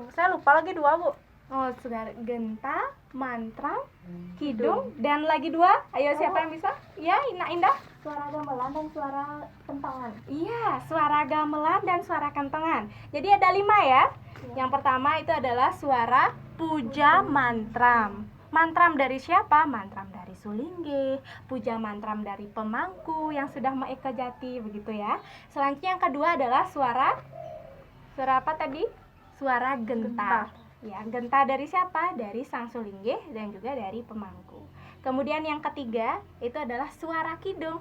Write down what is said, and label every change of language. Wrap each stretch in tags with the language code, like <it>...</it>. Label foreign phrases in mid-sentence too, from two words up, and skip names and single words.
<id>Saya lupa lagi 2 Bu. Oh, suara genta, mantra, kidung, dan lagi 2. Ayo siapa yang bisa? Ya, Nak Indah. Suara gamelan dan suara kentongan. Iya, suara gamelan dan suara kentongan. Jadi ada 5 ya. Yang pertama itu adalah suara puja mantram. Mantram dari siapa? Mantram dari Sulingge, puja mantram dari pemangku yang sudah maeka jati, begitu ya. Selanjutnya yang kedua adalah suara apa tadi? Suara genta. Ya, genta dari siapa? Dari Sang Sulingge dan juga dari pemangku. Kemudian yang ketiga itu adalah suara kidung.</id>